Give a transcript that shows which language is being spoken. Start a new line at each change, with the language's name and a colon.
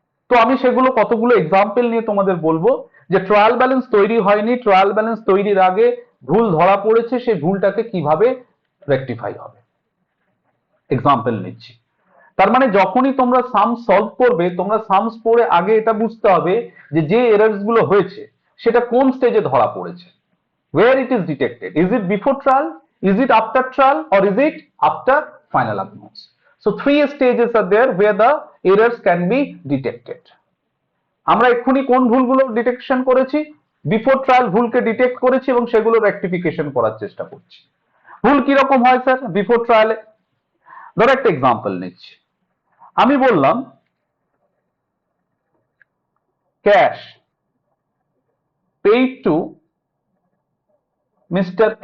Bangla: তো আমি সেগুলো কতগুলো এক্সাম্পল নিয়ে তোমাদের বলবো যে ট্রায়াল ব্যালেন্স তৈরি হয়নি, ট্রায়াল ব্যালেন্স তৈরির আগে ভুল ধরা পড়েছে, সেই ভুলটাকে কিভাবে রেকটিফাই হবে। এক্সাম্পল নিচ্ছি। তার মানে যখনই তোমরা সাম সলভ করবে, তোমরা সামস পড়ে আগে এটা বুঝতে হবে যে যে এরার্স গুলো হয়েছে সেটা কোন স্টেজে ধরা পড়েছে,
English: where it is detected, is it before trial, is it after trial, or is it after final accounts. So three stages are there where the errors can be detected.
Bangla: আমরা এক্ষুনি কোন ভুলগুলো ডিটেকশন করেছি? বিফোর ট্রায়াল ভুলকে detect করেছি এবং সেগুলো rectification করার চেষ্টা করছি। ভুল কিরকম হয় স্যার বিফোর ট্রায়ালে? ধরো একটা এক্সাম্পল নিচ্ছি, আমি বললাম ক্যাশ পেইড টু Mr.